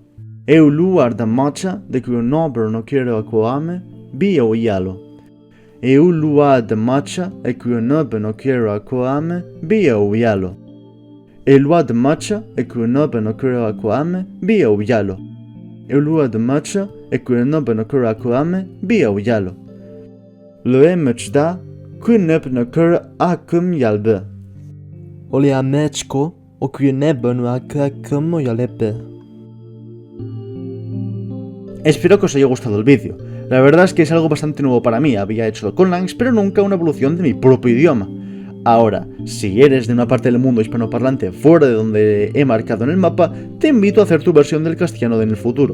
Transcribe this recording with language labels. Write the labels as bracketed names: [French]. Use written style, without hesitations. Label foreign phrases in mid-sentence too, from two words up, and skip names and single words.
[Spanish] En un lugar de Mancha, de cuyo nombre no quiero acordarme, vivía un hidalgo. En un lugar de Mancha, de cuyo nombre no quiero acordarme, vivía un hidalgo. El lugar de marcha, el cuyo nombre no quiero acordarme, vía Ullalo. El lugar de marcha, [Artificial languages] e kunep no kura kuame bia uyalo. Lue mechda kunep no kura akum yalbe. Olea mechko o kunep no akum yalepe. [Spanish] Espero que os haya gustado el vídeo. La verdad es que es algo bastante nuevo para mí, había hecho conlangs, pero nunca una evolución de mi propio idioma. Ahora, si eres de una parte del mundo hispanoparlante fuera de donde he marcado en el mapa, te invito a hacer tu versión del castellano en el futuro.